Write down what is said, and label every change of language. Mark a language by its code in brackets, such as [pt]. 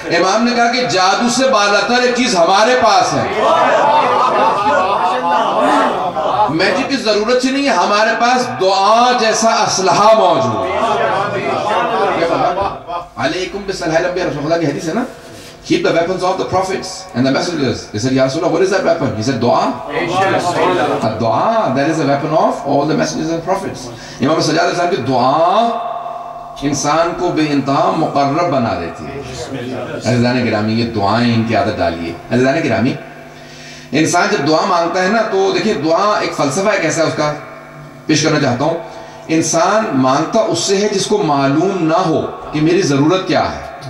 [ur] امام نے کہا کہ جادو سے بالاتر ایک چیز ہمارے پاس ہے, میجک کی ضرورت ہی نہیں ہے, ہمارے پاس دعا جیسا اسلحہ موجود ہے. [ar] علیکم بالصلاح الانبیاء, [ur] رسول اللہ کی حدیث ہے نا, [en] keep the weapons of the prophets and the messengers. They said, Ya Rasulullah, what is that weapon? He said, dua. Dua, that is the weapon of all the messengers and prophets. [ur] Imam Sajjad al-Islam ki dua انسان کو بے انتہا مقرب بنا دیتی ہے. عزیزان گرامی یہ دعائیں ان کی عادت ڈالیے. عزیزان گرامی انسان جب دعا مانگتا ہے نا تو دیکھیں دعا ایک فلسفہ ہے کیسا ہے اس کا پیش کرنا چاہتا ہوں. انسان مانگتا اس سے ہے جس کو معلوم نہ ہو کہ میری ضرورت کیا ہے.